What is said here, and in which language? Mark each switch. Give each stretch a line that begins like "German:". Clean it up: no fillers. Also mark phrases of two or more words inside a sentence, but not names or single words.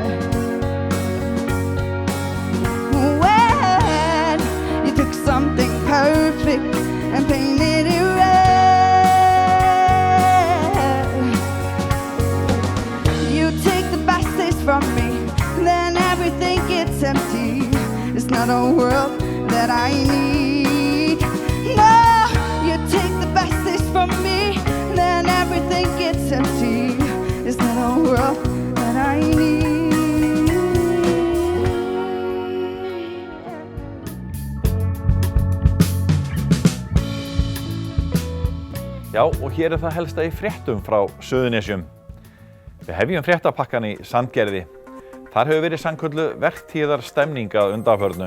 English: When you took something perfect and painted it red, you take the best days from me, then everything gets empty. It's not a world that I need. No, you take the best days from me, then everything gets empty. It's not a world that I need.
Icelandic: Já, og hér það helsta í fréttum frá Suðurnesjum. Við hefjum fréttapakkan í Sandgerði. Þar hefur verið sannkölluð vertíðarstemning að undanförnu.